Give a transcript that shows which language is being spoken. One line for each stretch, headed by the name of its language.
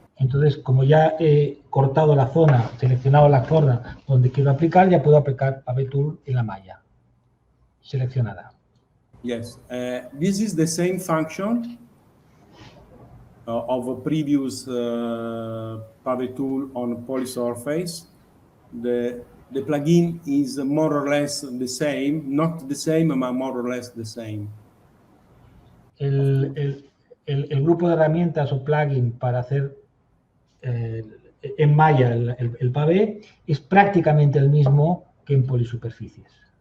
Spanish: Entonces, como ya he cortado la zona, seleccionado la zona donde quiero aplicar, ya puedo aplicar pave tool en la malla seleccionada.
English: Yes, this is the same function of a previous pave tool on polysurface. The plugin is more or less the same, not the same, but more or less the same.
Spanish: El grupo de herramientas o plugin para hacer en malla el pavé es prácticamente el mismo que en polisuperficies.